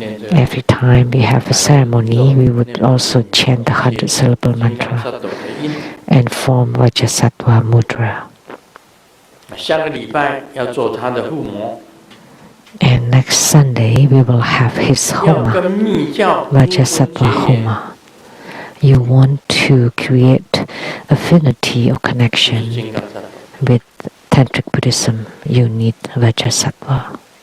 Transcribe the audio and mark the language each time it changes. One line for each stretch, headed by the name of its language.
English: Every time we have a ceremony, we would also chant the 100-syllable mantra and form Vajrasattva mudra.
Chinese: 下个礼拜要做他的护摩。
English: And next Sunday we will have his Homa, Vajrasattva Homa. You want to create affinity or connection with Tantric Buddhism, you need Vajrasattva.